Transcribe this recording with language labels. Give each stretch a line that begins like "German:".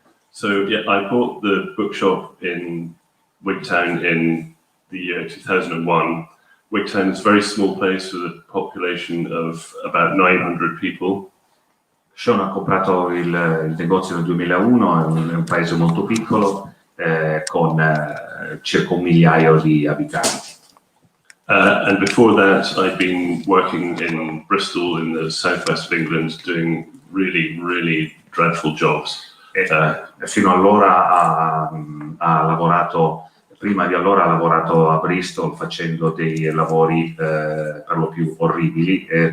English: So yeah, I bought the bookshop in Wigtown in the year 2001. Wigtown is a very small place with a population of about 900 people.
Italian: Shaun ha comprato il negozio nel 2001, è un paese molto piccolo con circa 1 migliaio di abitanti.
English: And before that, I'd been working in Bristol in the southwest of England doing really dreadful jobs.
Italian: Fino allora ha lavorato. Prima di allora ha lavorato a Bristol facendo dei lavori per lo più orribili.